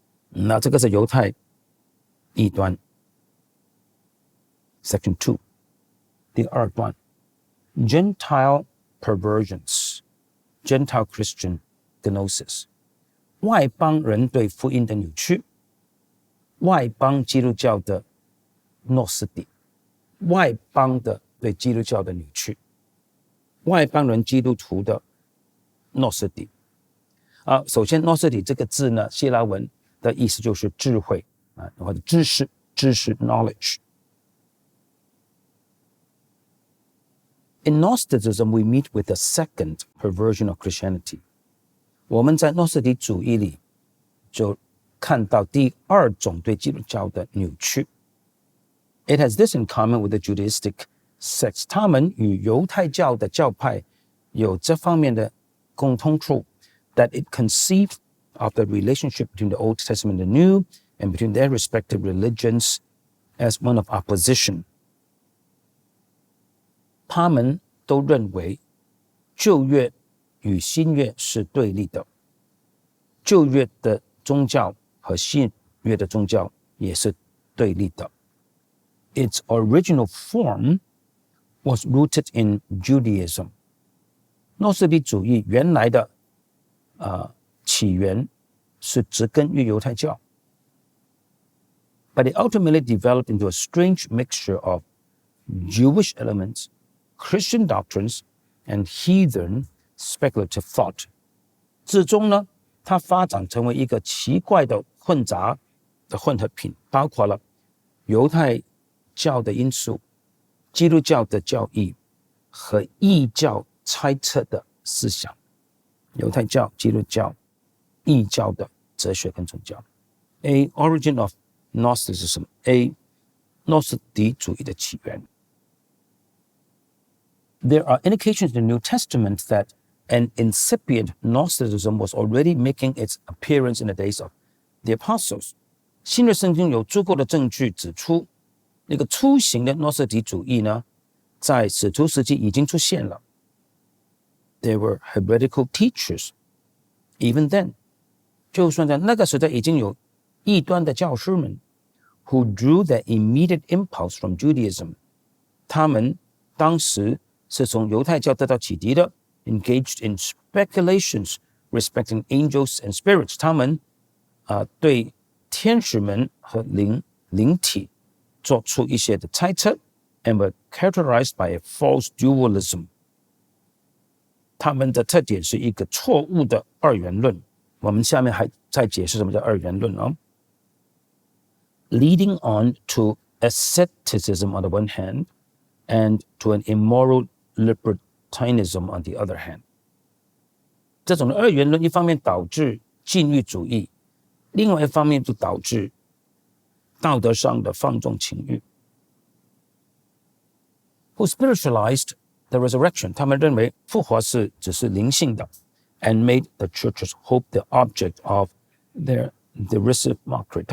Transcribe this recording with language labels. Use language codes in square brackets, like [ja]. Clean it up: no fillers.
[zh] 那這個是猶太異端 Section 2第二段 [en] Gentile perversions Gentile Christian gnosis [zh] 外邦人對福音的扭曲，外邦基督教的諾斯底，外邦的對基督教的扭曲，外邦人基督徒的諾斯底。首先諾斯底這個字呢，希臘文的意思就是智慧或者知識 knowledge。 [en] In Gnosticism, we meet with the second perversion of Christianity. [zh] 我們在諾斯底主義裡就看到第二種對基督教的扭曲。 [en] It has this in common with the Judaistic sects. [zh] 他們與猶太教的教派有這方面的共通處 [en] that it conceived of the relationship between the Old Testament and the New and between their respective religions as one of opposition. [zh] 他們都認為舊約與新約是對立的，舊約的宗教和新約的宗教也是對立的。 [en] Its original form was rooted in Judaism. [zh] 諾斯底主義原來的起源是植根於猶太教。 [en] But it ultimately developed into a strange mixture of Jewish elements, Christian doctrines, and heathen speculative thought. [zh] 最終呢，它發展成為一個奇怪的混雜的混合品，包括了猶太教的因素、基督教的教義和異教猜測的思想。猶太教、基督教、異教的哲學跟宗教。 [en] A origin of Gnosticism. A [zh] 諾斯底主義的起源。 [en] There are indications in the New Testament that an incipient Gnosticism was already making its appearance in the days of the apostles. [zh] 新約聖經有足夠的證據指出，那個初型的諾斯底主義呢，在使徒時期已經出現了。 [en] There were heretical teachers. Even then, [zh] 就算在那個時代已經有異端的教師們 [en] who drew their immediate impulse from Judaism. [zh] 他們當時是從猶太教得到啟迪的 [en] engaged in speculations respecting angels and spirits. [zh] 他們對天使們和靈體做出一些的猜測 [en] and were characterized by a false dualism. [zh] 他們的特點是一個錯誤的二元論。我們下面還在解釋什麼叫二元論哦。 [en] Leading on to asceticism on the one hand and to an immoral libertinism on the other hand. [zh] 這種的二元論一方面導致禁欲主義，另外一方面就導致道德上的放縱情欲。 [en] Who spiritualized the resurrection. [zh] 他們認為復活只是靈性的 [en] and made the church's hope the object of their derisive mockery.